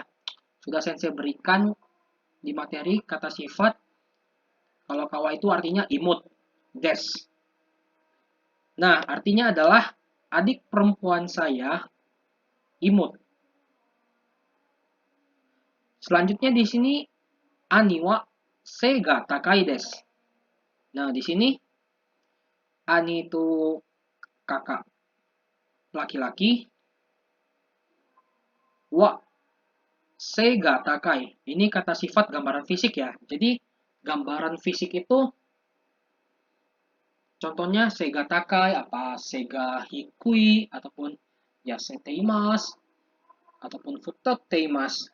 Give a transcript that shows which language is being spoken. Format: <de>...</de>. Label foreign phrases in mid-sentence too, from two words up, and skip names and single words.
<id>Sudah sensei berikan di materi kata sifat. Kalau kawaii itu artinya imut, des. Nah, artinya adalah adik perempuan saya imut. Selanjutnya di sini</id> <ja>兄は背が高いです.</ja> <id>Nah, di sini ani itu kakak laki-laki,</id> <ja>は背が高い.</ja> <id>Ini kata sifat gambaran fisik ya. Jadi gambaran fisik itu contohnya</id> <ja>背が高い,</ja> <id>apa</id> <ja>背が低い,</ja> <id>ataupun</id> <ja>やせています,</ja> <id>ataupun futoteimas.</id>